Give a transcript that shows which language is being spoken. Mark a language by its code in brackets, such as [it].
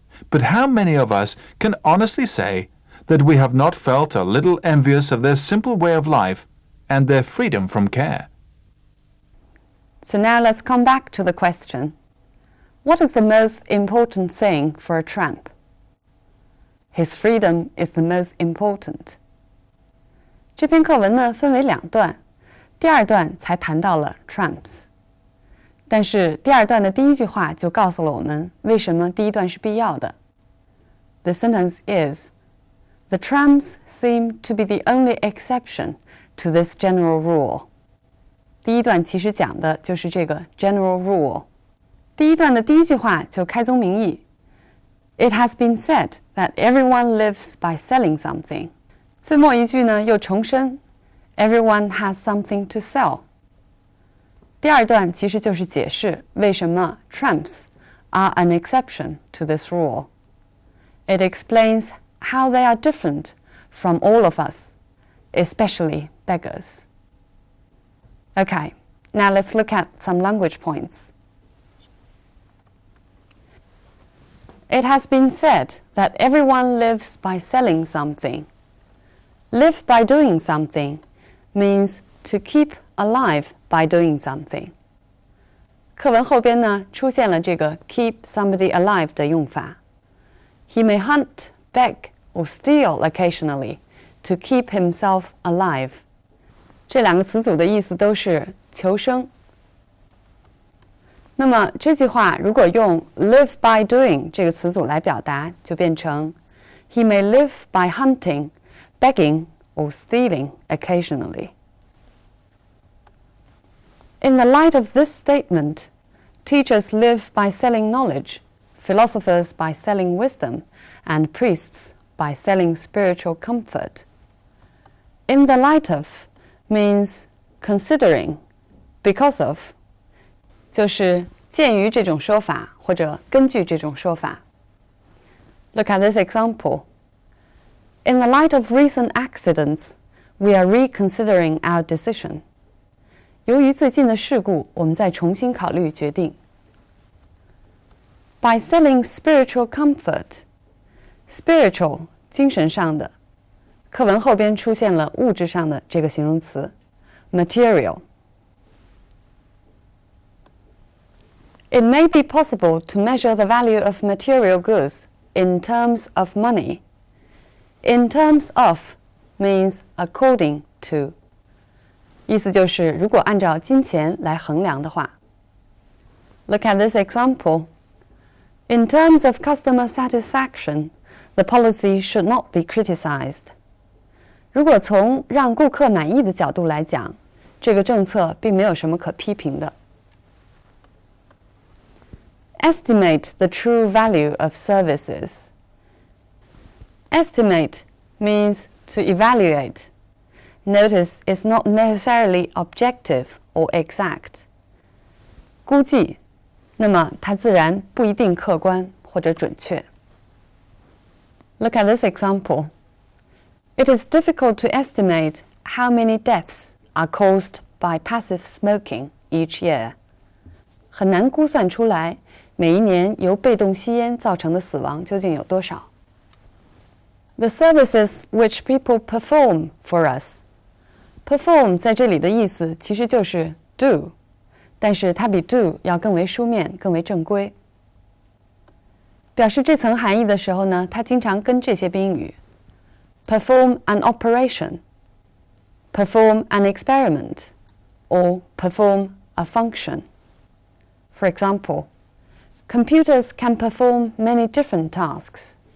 [en] But how many of us can honestly say that we have not felt a little envious of their simple way of life and their freedom from care? So now let's come back to the question. What is the most important thing for a tramp? His freedom is the most important. [zh] 这篇课文呢分为两段，第二段才谈到了 tramps。但是第二段的第一句话就告诉了我们为什么第一段是必要的。 [en] The sentence is, "The tramps seem to be the only exception to this general rule." [zh] 第一段其实讲的就是这个 general rule。第一段的第一句话就开宗明义 [en] It has been said that everyone lives by selling something. [zh] 最末一句呢又重申 [en] Everyone has something to sell. [zh] 第二段其实就是解释为什么 [en] tramps are an exception to this rule. It explains how they are different from all of us, especially beggars. Okay, now let's look at some language points. It has been said that everyone lives by selling something. Live by doing something means to keep alive by doing something. [zh] 课文后边呢出现了这个 [en] keep somebody alive [zh] 的用法。 [en] He may hunt, beg, or steal occasionally to keep himself alive. [zh] 这两个词组的意思都是求生。那么这句话如果用 [en] live by doing [zh] 这个词组来表达，就变成 [en] He may live by hunting, begging, or stealing occasionally. In the light of this statement, teachers live by selling knowledge, philosophers by selling wisdom, and priests by selling spiritual comfort. In the light of means considering, because of, [zh] 就是鉴于这种说法或者根据这种说法。 [en] Look at this example. In the light of recent accidents, we are reconsidering our decision. [zh] 由于最近的事故，我们再重新考虑决定。 [en] By selling spiritual comfort, spiritual [zh] 精神上的，课文后边出现了物质上的这个形容词 material. [en] It may be possible to measure the value of material goods in terms of money. In terms of means according to. [zh] 意思就是如果按照金钱来衡量的话。 [en] Look at this example. In terms of customer satisfaction, the policy should not be criticized. [zh] 如果从让顾客满意的角度来讲，这个政策并没有什么可批评的。 [en] Estimate the true value of services. Estimate means to evaluate. Notice it's not necessarily objective or exact. [zh] 估计，那么它自然不一定客观或者准确。 [en] Look at this example. It is difficult to estimate how many deaths are caused by passive smoking each year. [zh] 很难估算出来每一年由被动吸烟造成的死亡究竟有多少。 [en] The services which people perform for us. [zh] Perform 在这里的意思其实就是 do, 但是它比 do 要更为书面、更为正规。表示这层含义的时候呢，它经常跟这些宾语 [en] perform an operation, perform an experiment, or perform a function. For example, computers can perform many different tasks.